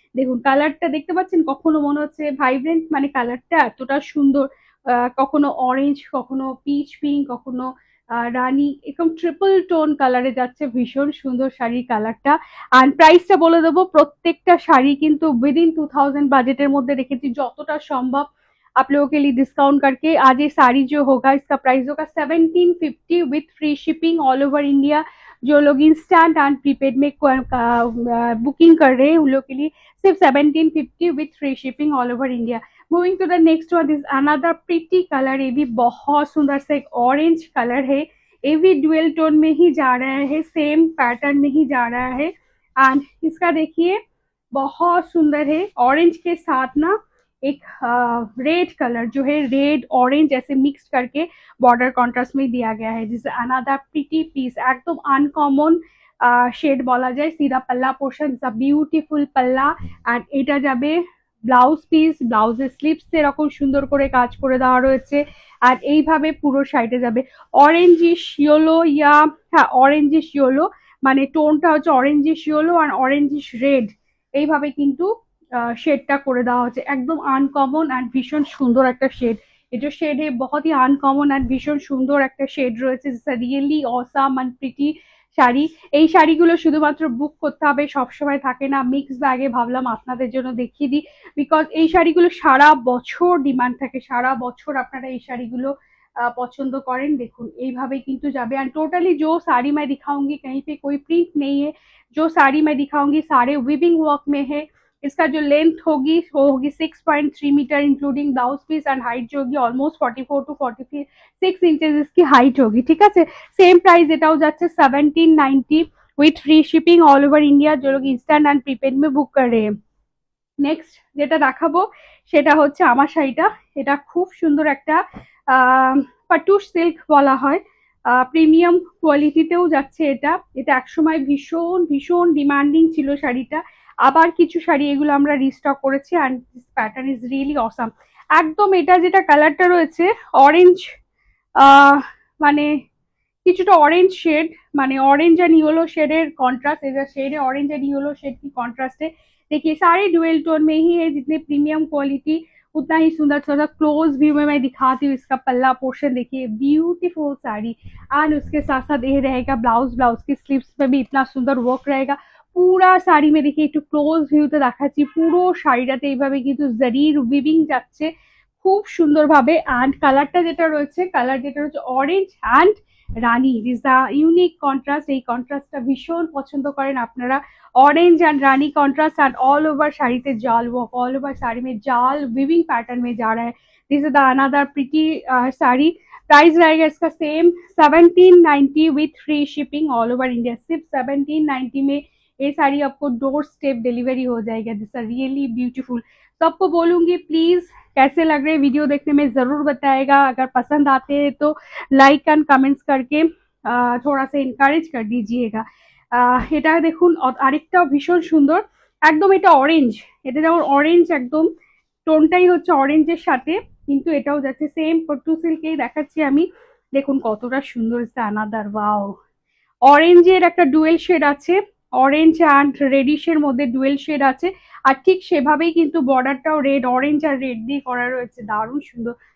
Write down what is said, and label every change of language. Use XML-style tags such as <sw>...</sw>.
<bn>দেখুন কালারটা দেখতে পাচ্ছেন, কখনো মনে হচ্ছে ভাইব্রেন্ট, মানে কালারটা এতটা সুন্দর। কখনো অরেঞ্জ, কখনো পিচ পিঙ্ক, কখনো রানী, এরকম ট্রিপল টোন কালারে যাচ্ছে। ভীষণ সুন্দর শাড়ির কালারটা। আর প্রাইসটা বলে দেবো, প্রত্যেকটা শাড়ি কিন্তু উইদিন 2000 বাজেটের মধ্যে রেখেছি যতটা সম্ভব।</bn> <hi>आप लोगों के लिए डिस्काउंट करके आज ये साड़ी जो होगा इसका प्राइस होगा 1750 with free shipping all over India. जो लोग इंस्टेंट एंड प्रीपेड में बुकिंग कर रहे हैं उन लोग के लिए सिर्फ 1750 with free shipping all over India.</hi> <en>Moving to the next one is another pretty colour.</en> <hi>ये भी बहुत सुंदर सा एक ऑरेंज कलर है। ये भी ड्यूअल टोन में ही जा रहा है, सेम पैटर्न में ही जा रहा है। एंड इसका देखिए बहुत सुंदर है, ऑरेंज के साथ ना एक रेड कलर जो है, रेड ऑरेंज ऐसे मिक्स करके बॉर्डर कॉन्ट्रास्ट में दिया गया है। जिसे अनदर प्रिटी पीस, एकदम अनकॉमन</hi> <bn>শেড বলা যায়। সিধা পাল্লা পোর্শন,</bn> <en>It's a beautiful pallu.</en> <bn>আর এটা যাবে ব্লাউজ পিস, ব্লাউজের স্লিপস এরকম সুন্দর করে কাজ করে দেওয়া রয়েছে। আর এইভাবে পুরো সাইডে যাবে অরেঞ্জিশ ইয়েলো, ইয়া হ্যাঁ অরেঞ্জিশ ইয়েলো, মানে টোনটা হচ্ছে অরেঞ্জিশ ইয়েলো আর অরেঞ্জিশ রেড। এইভাবে কিন্তু শেডটা করে দেওয়া হচ্ছে, একদম আনকমন অ্যান্ড ভীষণ সুন্দর একটা শেড। এটা শেডে বহুত হি আনকমন অ্যান্ড ভীষণ সুন্দর একটা শেড রয়েছে। Really awesome and pretty sari. এই শাড়িগুলো শুধুমাত্র বুক করতে হবে, সবসময় থাকে না। মিক্স ব্যাগে ভাবলাম আপনাদের জন্য দেখিয়ে দিই, বিকজ এই শাড়িগুলো সারা বছর ডিমান্ড থাকে, সারা বছর আপনারা এই শাড়িগুলো</bn> <hi>पसंद करें। देखो</hi> <bn>এইভাবে কিন্তু যাবে।</bn> <hi>एंड टोटली जो साड़ी मैं दिखाऊंगी कहीं पे कोई प्रिंट नहीं है। जो साड़ी मैं दिखाऊंगी सारे विविंग वर्क में है। इसका जो लेंथ होगी वो होगी 6.3 metre including blouse piece, and height जो होगी ऑलमोस्ट 44 टू 46 इंचेस इसकी हाइट होगी। ठीक है, सेम प्राइस</hi> <bn>এটাও যাচ্ছে 1790 with free shipping all over India.</bn> <hi>जो लोग इंस्टेंट एंड प्रीपेड में बुक कर रहे हैं।</hi> <bn>নেক্সট যেটা দেখাবো সেটা হচ্ছে আমার শাড়িটা। এটা খুব সুন্দর একটা পাটুস সিল্ক বলা হয়, প্রিমিয়াম কোয়ালিটিতেও যাচ্ছে এটা। এটা একসময় ভীষণ ভীষণ ডিমান্ডিং ছিল শাড়িটা। আবার কিছু শাড়ি এগুলো আমরা রিস্টক করেছি</bn> <en>And this pattern is really awesome.</en> <bn>একদম এটা যেটা কালারটা রয়েছে অরেঞ্জ, মানে কিছুটা</bn> <hi>ऑरेंज शेड, माने orange and yellow shader contrast. इधर शेड है ऑरेंज एंड येलो शेड की कॉन्ट्रास्ट है। देखिए सारे डुअल टोन में ही है, जितने प्रीमियम क्वालिटी उतना ही सुंदर। थोड़ा क्लोज व्यू में मैं दिखाती हूँ इसका पल्ला पोर्शन। देखिए ब्यूटीफुल साड़ी। एंड उसके साथ साथ ये रहेगा ब्लाउज, ब्लाउज की स्लीव्स में भी इतना सुंदर वर्क रहेगा</hi> <bn>পুরা শাড়ি।</bn> <hi>में देखिए</hi> <bn>একটু ক্লোজ ভিউতে দেখাচ্ছি, পুরো শাড়িটাতে এইভাবে কিন্তু জারির উইভিং যাচ্ছে খুব সুন্দরভাবে। অ্যান্ড কালারটা যেটা রয়েছে, কালার যেটা রয়েছে orange and Rani, is the unique contrast. এই কন্ট্রাস্টটা ভীষণ পছন্দ করেন আপনারা।</bn> <hi>Orange and Rani contrast and all over sari पे जाल वर्क, ऑल ओवर साड़ी में जाल विविंग पैटर्न में जा रहा है।</hi> <en>This is the another pretty sari.</en> <hi>Price रहेगा इसका same 1790 with free shipping all over India. सिर्फ 1790 में ये साड़ी आपको डोर स्टेप डिलीवरी हो जाएगा।</hi> <en>This are really beautiful.</en> <hi>तो आपको बोलूंगी प्लीज कैसे लग रहे हैं वीडियो देखने में जरूर बताएगा। अगर पसंद आते हैं तो लाइक एंड कमेंट्स करके थोड़ा सा এনকারেজ कर दीजिएगा।</hi> <bn>এটা দেখুন আরেকটা ভীষণ সুন্দর, একদম এটা অরেঞ্জ, এটা যেমন অরেঞ্জ একদম টোনটাই হচ্ছে অরেঞ্জের সাথে, কিন্তু এটাও যাচ্ছে সেম পট্টু সিল্কেই দেখাচ্ছি আমি। দেখুন কতটা সুন্দর, আনাদার ওয়াও। অরেঞ্জের একটা ডুয়েল শেড আছে, অরেঞ্জ অ্যান্ড রেডিশের মধ্যে ডুয়েল শেড আছে, আর ঠিক সেভাবেই কিন্তু বর্ডারটাও রেড, অরেঞ্জ আর রেড দিয়ে করা রয়েছে, দারুণ সুন্দর।</bn>